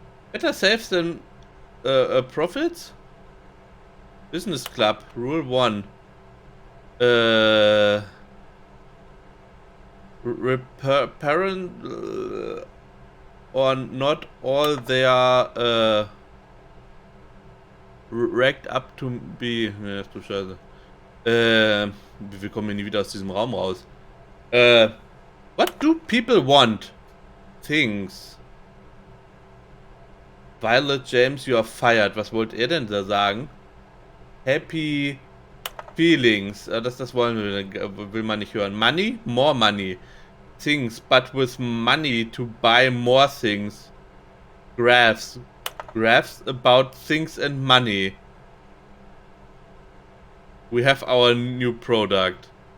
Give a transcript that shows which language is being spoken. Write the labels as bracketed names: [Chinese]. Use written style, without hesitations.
[English] Better safe than profits. Business Club, Rule 1. Parent or not all they are racked up to be. [German] Ja, ist du Scheiße. Wir kommen hier nie wieder aus diesem Raum raus. [English] What do people want? Things. Violet James, you are fired. [German] Was wollte er denn da sagen? [English] Happy feelings. [German] Das wollen wir, will man nicht hören. [English] Money? More money. Things, but with money to buy more things. Graphs. Graphs about things and money. We have our new product.